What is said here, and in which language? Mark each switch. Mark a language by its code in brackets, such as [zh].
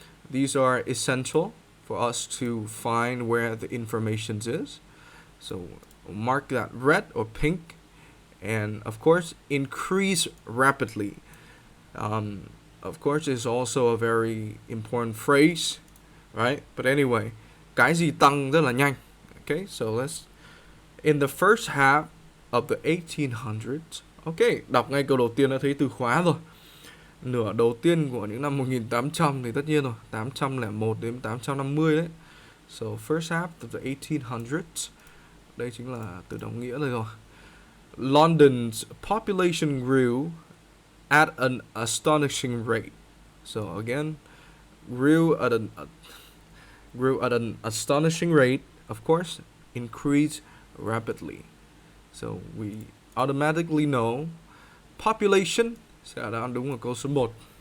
[en] These are essential for us to find where the information is. So mark that red or pink. And of course, increase rapidly. Of course, is also a very important phrase, right? But anyway, [vi] cái gì tăng rất là nhanh. [en] Okay, so let's, in the first half of the 1800s. [vi] Okay, đọc ngay câu đầu tiên đã thấy từ khóa rồi. Nửa đầu tiên của những năm 1800 thì tất nhiên rồi, 801 đến 850 đấy. [en] So first half of the 1800s. [vi] Đây chính là từ đồng nghĩa rồi. [en] London's population grew at an astonishing rate. So again, grew at an astonishing rate, of course, increased rapidly. So we automatically know population [vi] sẽ là đáp án đúng ở câu số 1.